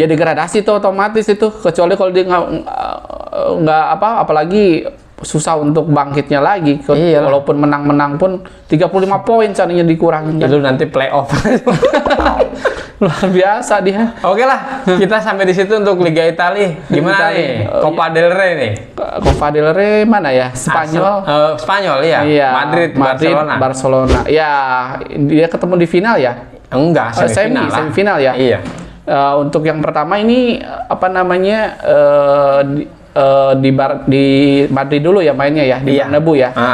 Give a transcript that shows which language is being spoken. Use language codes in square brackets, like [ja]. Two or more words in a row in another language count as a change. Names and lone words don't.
[id] Ya degradasi itu otomatis itu, kecuali kalau dia nggak apalagi susah untuk bangkitnya lagi. Walaupun menang pun 35 poin seandainya dikurangin. Itu nanti playoff. Luar biasa dia. Oke lah, kita sampai di situ untuk Liga Italia. Gimana nih? Copa del Rey nih. Copa del Rey mana ya? Spanyol. Spanyol ya. Iya. Madrid, Barcelona. Ya, dia ketemu di final ya? Enggak, semifinal ya. Iya. Untuk yang pertama ini apa namanya? Di Madrid dulu ya mainnya ya, di Bernabeu ya.